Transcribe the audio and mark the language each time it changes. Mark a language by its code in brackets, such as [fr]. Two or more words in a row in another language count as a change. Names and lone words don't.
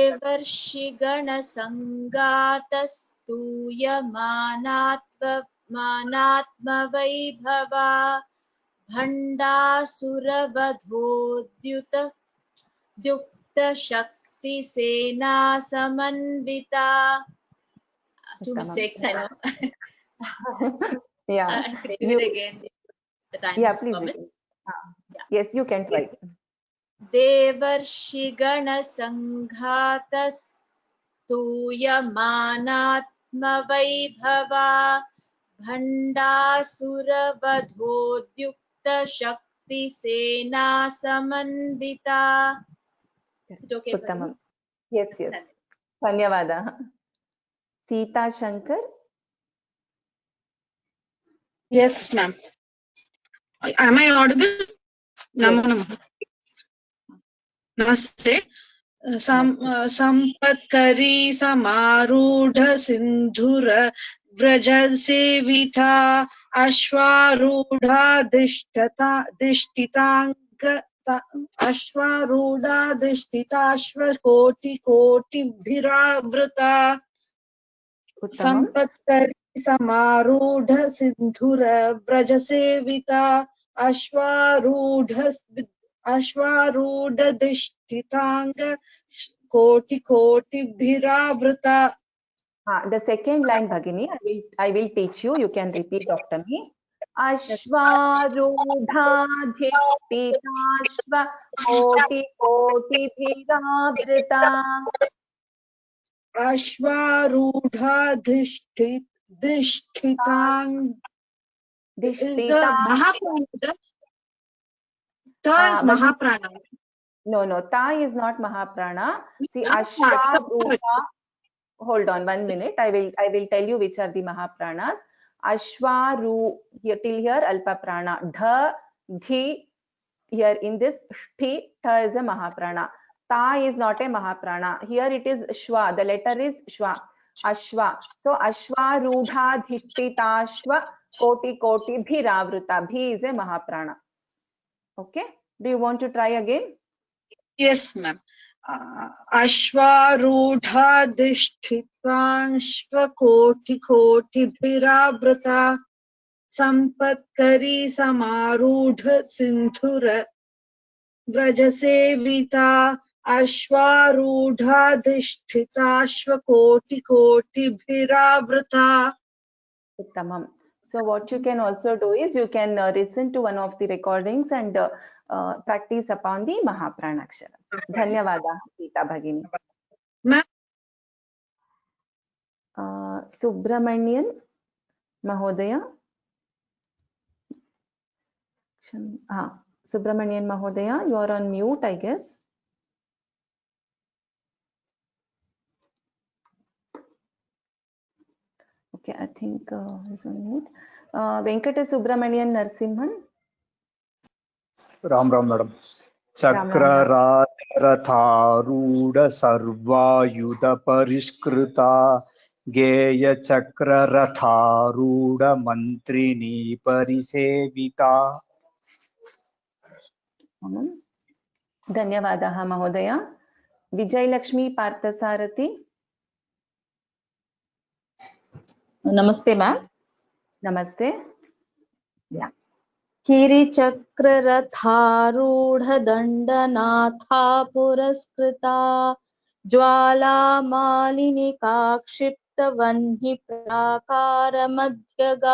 [sa] देवर्षिगणसङ्गातस्तूयमानात्मवैभवा भण्डासुरवधोद्युक्तशक्तिसेना समन्विता. [en] Two mistakes, I know. Yeah. I could do it again. The time Yeah, is please. permit. Yes, you can try. [sa] देवर्षिगणसङ्घातस्तूयमानात्मवैभवा भण्डासुरवधोद्युक्तशक्तिसेना समन्विता. [en] Is it okay? Uttamam. Yes, yes. Dhanyavadah. Sita Shankar. Yes, ma'am. Am I audible? [sa] नमो नमः. [hi] Namaste. [sa] सम्पत्करी समारूढ सिन्धुर व्रजसेविता अश्वारूढ दिष्टितङ्ग अश्वारूढ दिष्टिताश्व कोटि कोटि भिरव्रता. सम्पत्करी समारूढ सिन्धुर व्रजसेविता अश्वारूढ दिष्टितङ्ग कोटि कोटि भिरव्रता. [en] The second line, Bhagini, I will teach you. You can repeat after me. [sa] अश्वारूढ दिष्टिताश्व कोटि कोटि भिरव्रता. अश्वारूढ दिष्टितङ्ग. [en] Mahaprana. Ta is Mahaprana. No, Ta is not Mahaprana. See, Ashwarudha. Hold on 1 minute. I will tell you which are the Mahapranas. Ashwaru, here till here [sa] अल्प प्राण. [en] Dha, Dhi, here in this Shthi, Tha is a Mahaprana. Ta is not a Mahaprana. Here it is Shwa. The letter is Shwa. Ashwa. [sa] So अश्वारूढ धिष्टिताश्व कोटि कोटि भिरवृता. [en] Bhi is a Mahaprana. Okay. Do you want to try again? Yes, ma'am. [sa] अश्वारूढ दिष्टिताश्व कोटि कोटि भिरव्रता. सम्पत्करी समारूढ सिन्धुर व्रजसेविता अश्वारूढ दिष्टिताश्व कोटि कोटि भिरव्रता. Uttamam. [en] So what you can also do is you can listen to one of the recordings and practice upon the Mahapranaksharas. [sa] धन्यवाद, सीता भगिनी. Subramanian Mahodaya. Subramanian Mahodaya, [en] you are on mute, I guess. Okay, I think he's on mute. Venkata Subramanian Narsimhan. Ram madam. [sa] चक्ररथारूढ सर्वायुध परिष्कृत गेय चक्ररथारूढ मन्त्रिणी परिसेविता. धन्यवादः महोदय. [en] Vijay Lakshmi Parthasarathi. Namaste, ma'am. [hi] Namaste. [en] Yeah. [sa] किरीचक्ररथारूढदण्डनाथा पुरस्कृता ज्वालामालिनिकाक्षिप्तवह्निप्राकारमध्यगा.